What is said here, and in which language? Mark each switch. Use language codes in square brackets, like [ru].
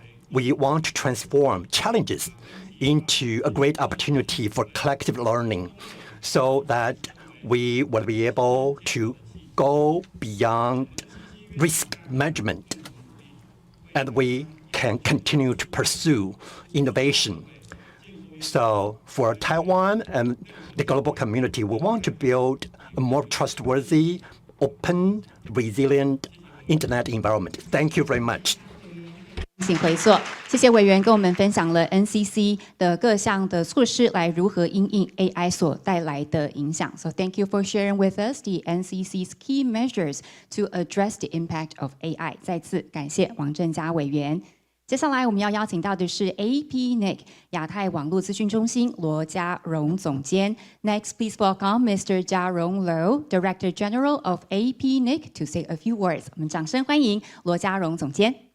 [en] We want to transform challenges into a great opportunity for collective learning so that we will be able to go beyond risk management and we can continue to pursue innovation. So for Taiwan and the global community, we want to build a more trustworthy, open, resilient internet environment. Thank you very much. [zh] 请回座，谢谢委员跟我们分享了 NCC 的各项的措施来如何因应 AI 所带来的影响。 [en] So thank you for sharing with us the NCC's key measures to address the impact of AI。 [zh] 再次感谢王正佳委员。接下来我们要邀请到的是 APNIC 亚太网络资讯中心罗家荣总监。 [en] Next, please welcome Mr. Jia Rong Lo, Director General of APNIC, to say a few words。 [zh] 我们掌声欢迎罗家荣总监。